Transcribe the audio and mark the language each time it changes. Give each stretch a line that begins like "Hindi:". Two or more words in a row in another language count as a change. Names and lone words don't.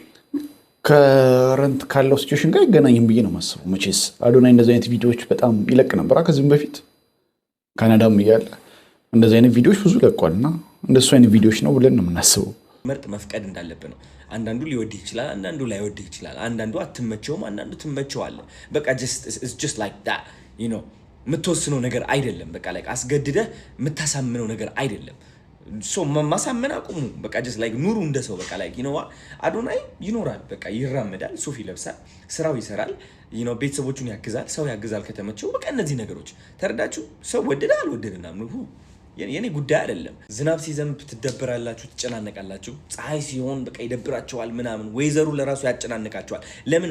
Amharic: ከረንት ካለው ሲቹዌሽን ጋር ይገናኝም ብዬ ነው የማስበው። መቼስ አዶናይ እንደዚህ አይነት ቪዲዮዎች በጣም ይለቅ ነበር ከዚህም በፊት ካናዳም እያለ እንደዚህ አይነት ቪዲዮዎች ብዙ ለቋልና እንደሱ አይነት ቪዲዮዎች ነው ብለን ነው የምናስበው። መርጥ መፍቀድ እንዳለብህ ነው። አንዳንዱ ሊወድህ ይችላል፣ አንዳንዱ ላይወድህ ይችላል። አንዳንዱ አትመቸውም፣ አንዳንዱ ትመቸዋለህ። በቃ
English: just like that you know
Amharic: የምትወስነው ነገር አይደለም። በቃ ላይ አስገድደህ የምታሳምነው ነገር አይደለም። ማሳመን አቁሙ። በቃ
English: just like
Amharic: ኑሩ እንደ ሰው። በቃ ላይ አዶናይ ይኖራል፣ በቃ ይራመዳል፣ ሱፍ ይለብሳል፣ ስራው ይሰራል፣ ቤተሰቦቹን ያግዛል፣ ሰው ያግዛል ከተመቸው። በቃ እነዚህ ነገሮች ተረዳችሁ። ሰው ወደደ አልወደደና የኔ ጉዳይ አይደለም። ዝናብ ሲዘንብ ትደበራላችሁ፣ ትጨናነቃላችሁ። ፀሐይ ሲሆን በቃ ይደብራቸዋል ምናምን። ወይዘሩ ለራሱ ያጨናንቃቸዋል። ለምን?